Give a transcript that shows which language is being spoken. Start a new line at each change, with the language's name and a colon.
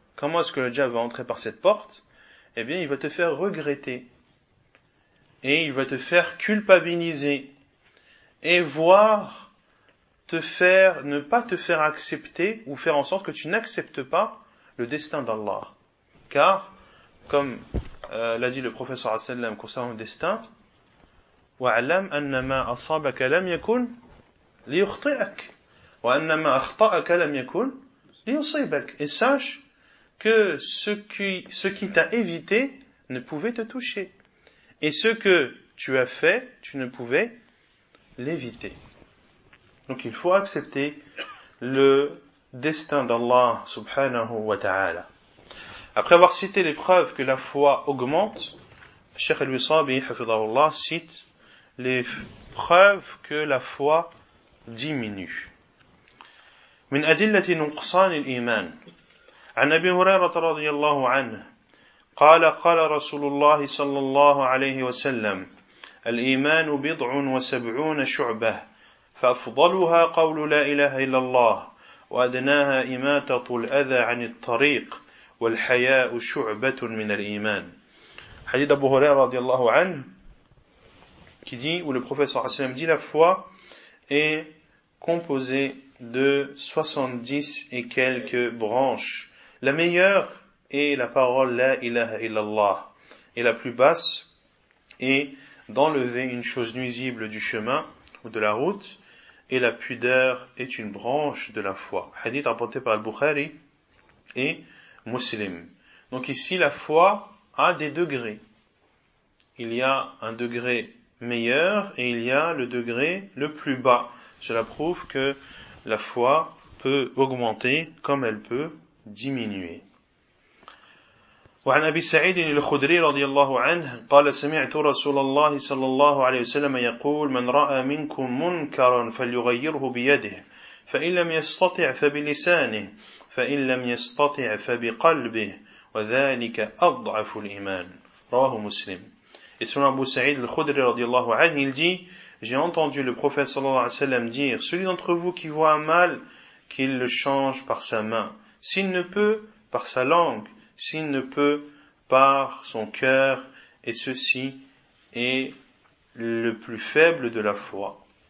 French: Comment est-ce que le diable va entrer par cette porte? Eh bien, il va te faire regretter. Et il va te faire culpabiliser. Et voir te faire, ne pas te faire accepter ou faire en sorte que tu n'acceptes pas le destin d'Allah. Car, comme l'a dit le professeur Hassan concernant le destin,
Arabic: وَعَلَمْ أَنَّمَا أَصَابَكَ لَمْ يَكُنْ لِيُخْطِئَكَ وَأَنَّمَا أَخْطَأَكَ لَمْ يَكُنْ لِيُصِيبَكَ.
French: Et sache que ce qui t'a évité ne pouvait te toucher. Et ce que tu as fait, tu ne pouvais l'éviter. Donc il faut accepter le destin d'Allah subhanahu wa ta'ala. Après avoir cité les preuves que la foi augmente, Cheikh Al-Wissabi, hafidhahullah, cite les preuves que la foi diminue.
Arabic: « Min adillati nuqsan al-iman » عن أبي هريرة رضي الله عنه قال قال رسول الله صلى الله عليه وسلم الإيمان بضع وسبعون شعبة فأفضلها قول لا إله إلا الله وأدناها إماتة الأذى عن الطريق والحياء شعبة من الإيمان. حديث أبو هريرة رضي الله عنه
French: qui dit, ou le prophète صلى الله عليه وسلم dit, la foi est composée de 70 et quelques branches. La meilleure est la parole « La ilaha illallah » et la plus basse est d'enlever une chose nuisible du chemin ou de la route et la pudeur est une branche de la foi. Hadith rapporté par Al-Bukhari et Muslim. Donc ici la foi a des degrés. Il y a un degré meilleur et il y a le degré le plus bas. Cela prouve que la foi peut augmenter comme elle peut diminuer.
Arabic: وعن أبي سعيد الخدري رضي الله عنه قال سمعت رسول الله صلى الله عليه وسلم يقول من رأى منكم منكرا فليغيره بيده فإن لم يستطع فبلسانه فإن لم يستطع فبقلبه وذلك أضعف الإيمان. رواه مسلم.
French: Et selon أبو سعيد الخدري رضي الله عنه il dit j'ai entendu le prophète صلى الله عليه وسلم dire celui d'entre vous qui voit un mal qu'il le change par sa main. S'il ne peut, par sa langue, s'il ne peut, par son cœur, et ceci est le plus faible de la foi.